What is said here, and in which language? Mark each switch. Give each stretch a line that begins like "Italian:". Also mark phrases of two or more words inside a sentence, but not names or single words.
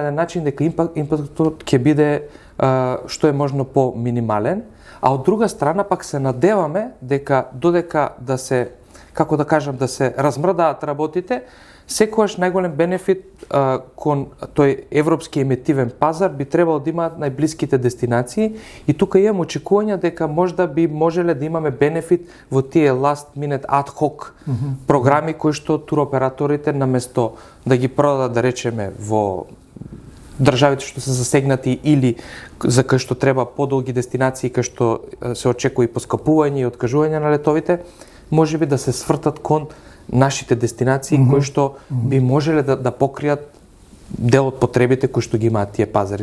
Macedonian: еден начин дека импактот ќе биде што е можно по минимален, а од друга страна пак се надеваме дека додека да се, како да кажам, да се размрдаат работите, секогаш најголем бенефит кон тој европски еметивен пазар би требало да имаат најблиските дестинации и тука имам очекувања дека можда би можеле да имаме бенефит во тие
English: last minute ad hoc
Macedonian: програми кои што туроператорите наместо да ги продадат, да речеме, во државите што се засегнати или за кај што треба подолги дестинации, кај што се очекува и поскапување и откажување на летовите, можеби да се свртат кон нашите дестинации кои што би можеле да покријат дел од потребите кои што ги имаат тие пазари.